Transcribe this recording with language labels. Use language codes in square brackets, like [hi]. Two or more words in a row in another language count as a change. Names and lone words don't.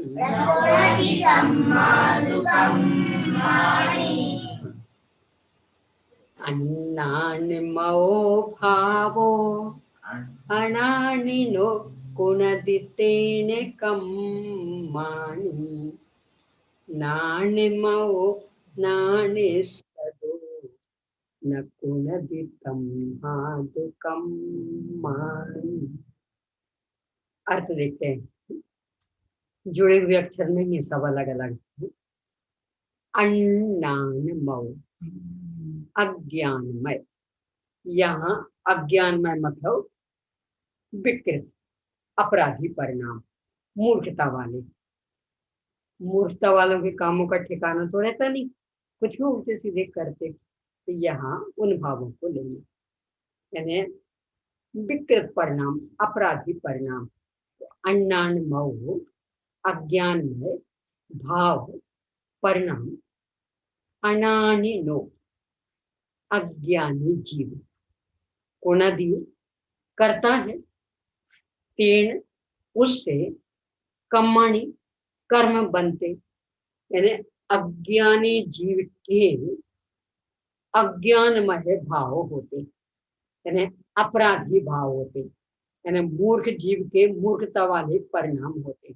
[pra] अन्नानिमो भावो अनानिनो गुणदितेन कम्माणि नानिमो नानिस्सदु न गुणदितं मादुकं माणि। [hi] अर्थ देखते हैं, जुड़े हुए अक्षर नहीं है, सब अलग अलग। अन्नानमो अज्ञानमय, यहाँ अज्ञानमय मतलब विकृत, अपराधी परिणाम, मूर्खता वाले। मूर्खता वालों के कामों का ठिकाना तो रहता नहीं, कुछ भी उल्टे सीधे करते। तो यहाँ उन भावों को लेंगे, यानी विकृत परिणाम, अपराधी परिणाम। अन्नानमो अज्ञानमय भाव परिणाम, अनानिनो अज्ञानी जीव, गुणादि करता है, तेन उससे कर्माणि कर्म बनते, यानी अज्ञानी जीव के अज्ञानमय भाव होते, यानी अपराधी भाव होते, यानी मूर्ख जीव के मूर्खता वाले परिणाम होते।